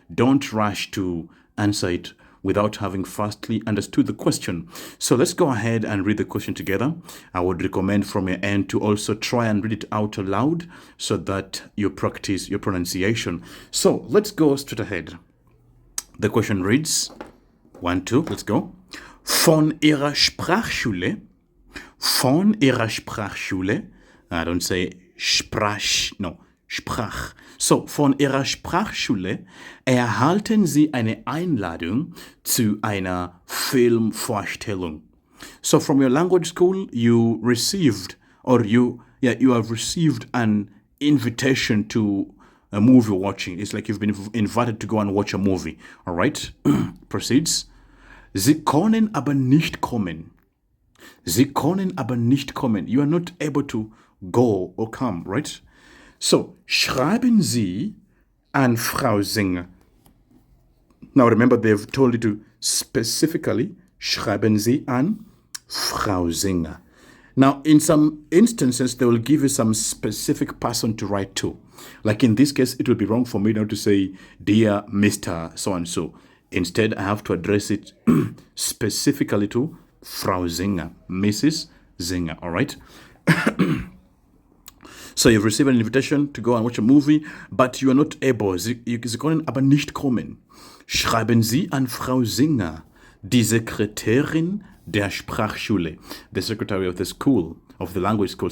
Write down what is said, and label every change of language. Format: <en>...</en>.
<en>Don't rush to answer it without having firstly understood the question. So let's go ahead and read the question together. I would recommend from your end to also try and read it out aloud so that you practice your pronunciation. So let's go straight ahead. The question reads, 1, 2, let's go.</en> <de>Von Ihrer Sprachschule. Von Ihrer Sprachschule.</de> <en>I don't say Sprach, no, Sprach.</en> <de>So, von Ihrer Sprachschule erhalten Sie eine Einladung zu einer Filmvorstellung.</de> <en>So, from your language school, you received, or you have received an invitation to a movie watching. It's like you've been invited to go and watch a movie. All right? Proceeds.</en> <de>Sie können aber nicht kommen. Sie können aber nicht kommen.</de> <en>You are not able to go or come, right?</en> <de>So, schreiben Sie an Frau Singer.</de> <en>Now remember, they've told you to specifically</en> <de>schreiben Sie an Frau Singer.</de> <en>Now, in some instances, they will give you some specific person to write to. Like in this case, it will be wrong for me now to say, dear Mr. So-and-so. Instead, I have to address it specifically to Frau Singer, Mrs. Singer, all right? So you've received an invitation to go and watch a movie, but you are not able.</en> <de>Sie können aber nicht kommen. Schreiben Sie an Frau Singer, die Sekretärin der Sprachschule,</de> <en>the secretary of the school, of the language school.</en>